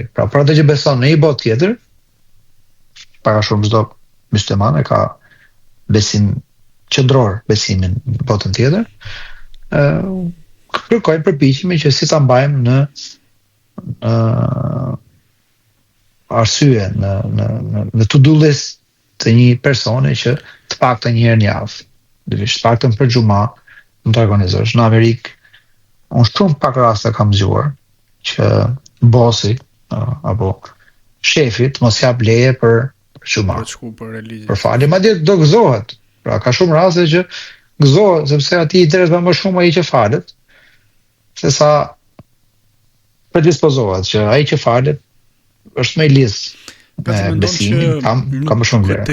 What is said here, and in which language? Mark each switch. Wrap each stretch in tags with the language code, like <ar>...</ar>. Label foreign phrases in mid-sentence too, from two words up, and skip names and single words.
<sq>Pra për atë që beson në një botë tjetër, para shumë çdo musliman e ka besim qendror, besimin në botën tjetër, kërkojmë përpiqemi që si ta mbajmë në arsye, në</sq> <en>to-do list</en> <sq>të një personi që të paktën një herë në javë, të paktën për xhuma, mund të organizosh. Në Amerikë, unë shumë pak raste kam zgjuar që bosi apo shefi të mos jap leje për xhuma. Për falje, madje do gëzohet. Pra ka shumë raste që gëzohet sepse atij i intereson më shumë ai që falet, sesa predispozohet që ai që falet është më i lidhur me besimin, ka më shumë vlerë.</sq>